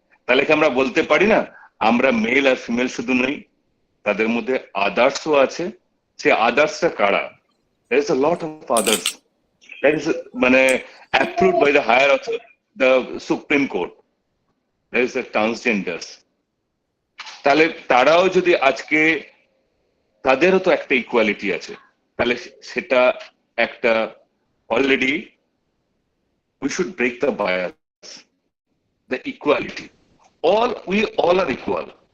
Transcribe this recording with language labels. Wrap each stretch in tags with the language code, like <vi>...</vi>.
<bn>তাহলে কি আমরা বলতে পারি না আমরা মেল আর ফিমেল শুধু নই, তাদের মধ্যে আদার্সও আছে? সে আদার্সটা কারা?</bn> <en>There is a lot of others that is মানে approved by the higher authority, the Supreme Court. There is the transgenders.</en> <bn>তাহলে তারাও যদি আজকে তাদেরও তো একটা ইকুয়ালিটি আছে, তাহলে সেটা একটা already</bn> <en>we should break the bias, the equality. We all are equal.</en>